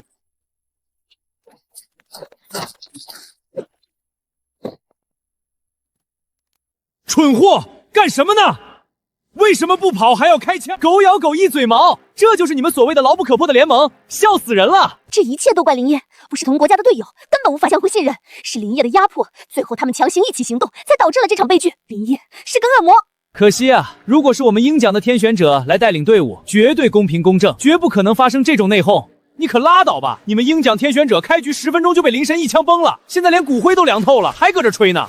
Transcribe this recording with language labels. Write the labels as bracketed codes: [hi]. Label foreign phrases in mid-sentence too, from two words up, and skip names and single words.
[zh] 蠢貨，干什麼呢？為什麼不跑還要開槍？狗咬狗一嘴毛，這就是你們所謂的牢不可破的聯盟，笑死人了！這一切都怪林業，不是同國家的隊友，根本無法相互信任，是林業的壓迫，最後他們強行一起行動，才導致了這場悲劇。林業是個惡魔。可惜啊，如果是我們鷹獎的天選者來帶領隊伍，絕對公平公正，絕不可能發生這種內訌。你可拉倒吧！你們鷹獎天選者開局10分鐘就被林神一槍崩了，現在連骨灰都涼透了，還擱這吹呢！